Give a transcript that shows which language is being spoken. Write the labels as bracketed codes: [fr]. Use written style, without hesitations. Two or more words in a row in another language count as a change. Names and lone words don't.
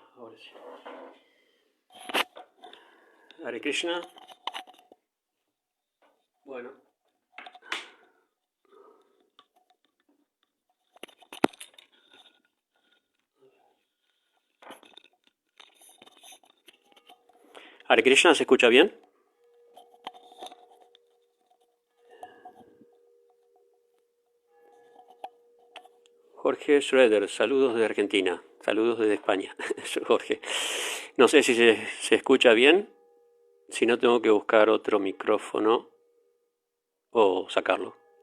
[es] Ahora sí. Hare Krishna. Bueno. Hare Krishna, ¿se escucha bien? Jorge Schroeder, saludos de Argentina, saludos desde España. Jorge, no sé si se escucha bien, si no tengo que buscar otro micrófono o sacarlo.